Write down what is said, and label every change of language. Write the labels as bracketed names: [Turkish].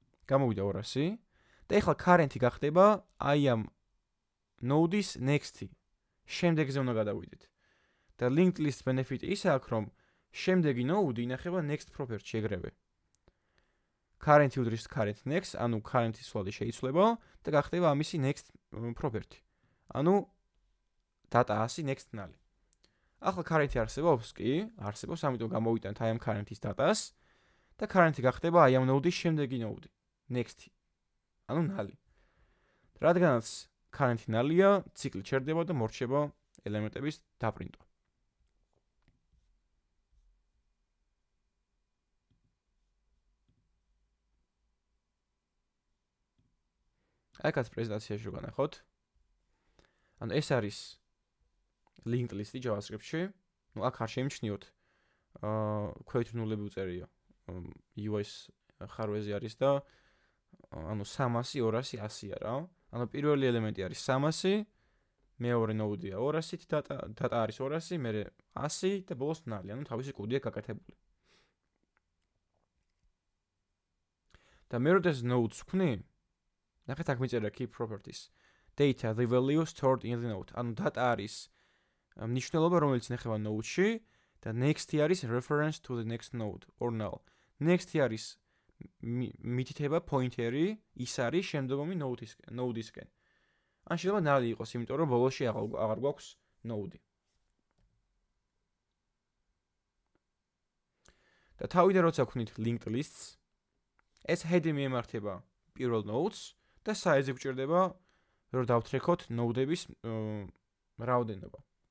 [Georgian] გამოვიდა 200 და ეხლა current-ი გახდება აი ამ node-ის next-ი. შემდეგზე უნდა გადავიდეთ. და linked list benefit ისე აქვს, რომ შემდეგი node ინახება next property ეგრევე. current-ი უდრის current next, ანუ current-ის სვალი შეიცვლება და გახდება ამისი next property. ანუ data 100 next null. ახლა current-ი არსებობს? კი, არსებობს, ამიტომ გამოვიტანთ აი ამ current-ის data-ს და current-ი გახდება აი ამ node-ის შემდეგი node, next-ი. ანუ null. რადგანაც current-ი null-ია, ციკლი ჩერდება და მორჩება ელემენტების დაპრინტვა. აქაც პრეზენტაციაში რო განახოთ. ანუ ეს არის linked list-ი JavaScript-ში. ნუ აქ არ შეიმჩნიოთ ქვევით ნულები უწერია. UI-ს ხარვეზე არის და ანუ 300, 200, 100-ია რა. ანუ პირველი ელემენტი არის 300, მეორე node-ია 200-ით data არის 200, მერე 100 და ბოლოს null, ანუ თავისი კოდია გაკეთებული. და მე როდეს nodes ვქნი, ნახეთ აქ მიწერა key properties. [English] Data, the value stored in the node. [Georgian] ანუ data არის მნიშვნელობა, რომელიც ინახება node-ში და next-ი არის [English] reference to the next node or null. [Georgian] Next-ი არის მითითება pointer-ი, ის არის შემდგომი node-ისკენ. ან შეიძლება null იყოს, იმიტომ რომ ბოლოში აღარ გვაქვს node-ი. და თავიდან როცა ვქნით linked lists, ეს head-ი მიემართება პირველ nodes და size-ი გვჭირდება, რომ დავთრეკოთ node-ების რაოდენობა.